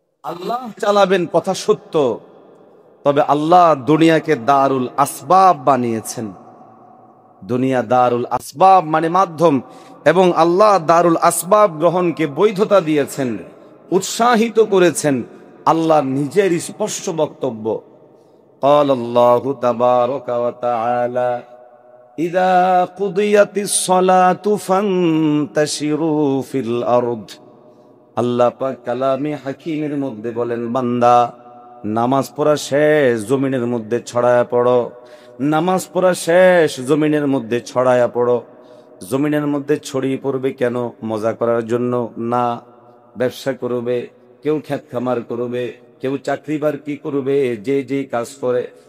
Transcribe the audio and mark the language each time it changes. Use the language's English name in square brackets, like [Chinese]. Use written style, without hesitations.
[Bangla] আল্লাহ চালাবেন, কথা সত্য। তবে আল্লাহ দুনিয়াকে দারুল আসবাব বানিয়েছেন। দুনিয়া দারুল আসবাব মানে মাধ্যম, এবং আল্লাহ দারুল আসবাব গ্রহণকে বৈধতা দিয়েছেন, উৎসাহিত করেছেন। আল্লাহ নিজের স্পষ্ট বক্তব্য, [Arabic] قال الله تبارك وتعالى إذا قضيت الصلاة فانتشروا في الأرض। [Bangla] আল্লাহ পাক কালামে হাকিমের মধ্যে বলেন, বান্দা নামাজ পড়া শেষ, জমিনের মধ্যে ছড়ায়া পড়ো। নামাজ পড়া শেষ, জমিনের মধ্যে ছড়ায়া পড়ো। জমিনের মধ্যে ছড়িয়ে পড়বে কেন? মজা করার জন্য না। ব্যবসা করবে, কেউ ক্ষেত খামার করবে, কেউ চাকরি বাকরি করবে, যে যে কাজ করে।